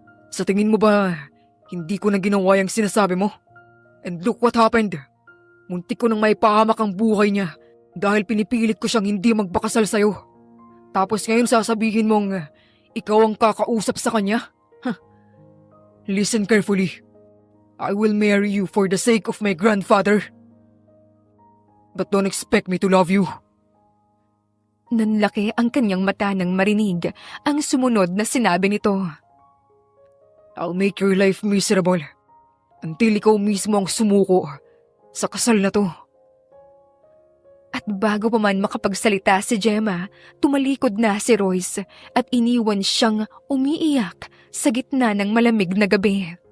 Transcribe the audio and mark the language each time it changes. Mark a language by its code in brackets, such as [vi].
[tl] Sa tingin mo ba, hindi ko na ginawa yung sinasabi mo? [en] And look what happened. [tl] Muntik ko nang maipahamak ang buhay niya dahil pinipilit ko siyang hindi magpakasal sa'yo. Tapos ngayon sasabihin mong ikaw ang kakausap sa kanya? [en] Listen carefully. I will marry you for the sake of my grandfather. But don't expect me to love you. [tl] Nanlaki ang kanyang mata nang marinig ang sumunod na sinabi nito. [en] I'll make your life miserable until [tl] ikaw mismo ang sumuko sa kasal na to. At bago pa man makapagsalita si Gemma, tumalikod na si Royce at iniwan siyang umiiyak sa gitna ng malamig na gabi.